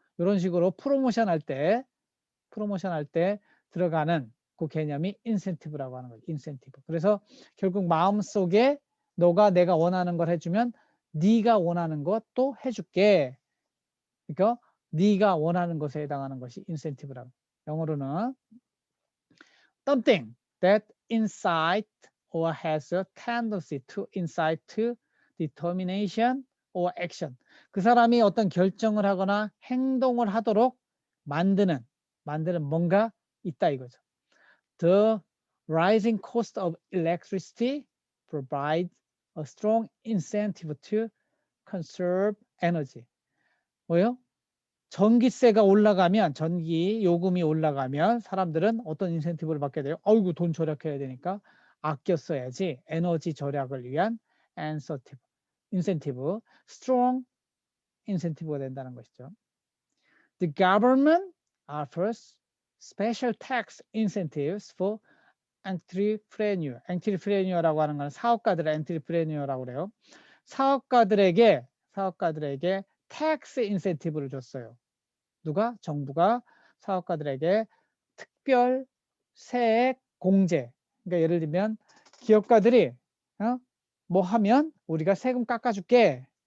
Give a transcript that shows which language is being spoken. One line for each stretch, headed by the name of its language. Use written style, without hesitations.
Korean: 이런 식으로 프로모션 할 때 들어가는 그 개념이 인센티브라고 하는 거예요. 인센티브. 그래서 결국 마음속에 너가 내가 원하는 걸 해주면 네가 원하는 것도 해줄게. 그러니까 네가 원하는 것에 해당하는 것이 인센티브라고. 영어로는
English: something that incite or has a tendency to incite to determination or action.
Korean: 그 사람이 어떤 결정을 하거나 행동을 하도록 만드는 뭔가 있다 이거죠.
English: The rising cost of electricity provides a strong incentive to conserve energy.
Korean: 뭐요? 전기세가 올라가면, 전기 요금이 올라가면 사람들은 어떤 인센티브를 받게 돼요? 어이구, 돈 절약해야 되니까 아껴 써야지. 에너지 절약을 위한 인센티브, strong 인센티브가 된다는 것이죠.
English: The government offers special tax incentives for entrepreneur.
Korean: entrepreneur라고 하는 건 사업가들의 entrepreneur라고 그래요. 사업가들에게 tax incentive를 줬어요. 누가? 정부가 사업가들에게 특별 세액 공제. 그러니까 예를 들면 기업가들이 뭐 하면 우리가 세금 깎아줄게.